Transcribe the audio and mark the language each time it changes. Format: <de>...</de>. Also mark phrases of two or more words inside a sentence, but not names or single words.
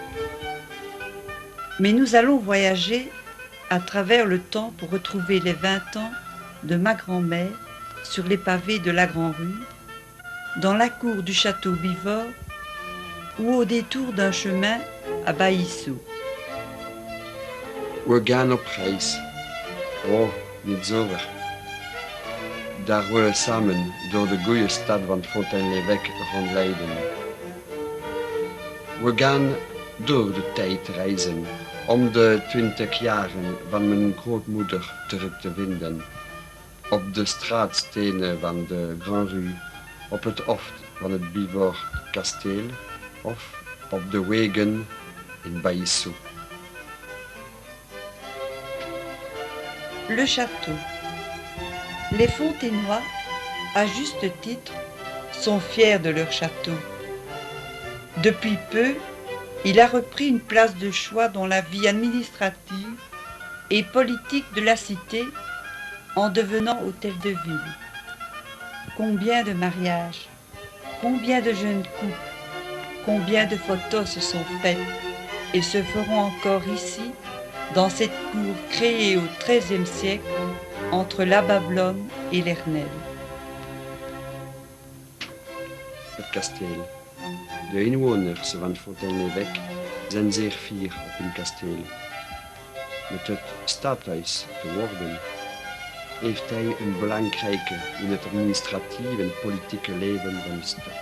<fr>Mais nous allons voyager à travers le temps pour retrouver les 20 ans de ma grand-mère sur les pavés de la Grand-Rue, dans la cour du château Bivort ou au détour d'un chemin à Baïssou.</fr> <nl>We gaan op reis. Oh, niet zover. Daar we samen door de goede stad van Fontaine-l'Évêque rondleiden. We gaan door de tijd reizen om de 20 jaren van mijn grootmoeder terug te vinden. Op de straatstenen van de Grand Rue, op het hoofd van het Bivort kasteel of op de wegen in Baïssou.</nl> <fr>Le château. Les Fontainois, à juste titre, sont fiers de leur château. Depuis peu, il a repris une place de choix dans la vie administrative et politique de la cité en devenant hôtel de ville. Combien de mariages, combien de jeunes couples, combien de photos se sont faites et se feront encore ici, dans cette cour créée au XIIIe siècle entre la Bablone et l'Ernelle.</fr> <nl>Het kasteel. De inwoners van Fontaine-l'Évêque zijn zeer fier op hun kasteel. Met het stadhuis te worden heeft hij een belangrijke in het administratieve en politieke leven van de stad.</nl>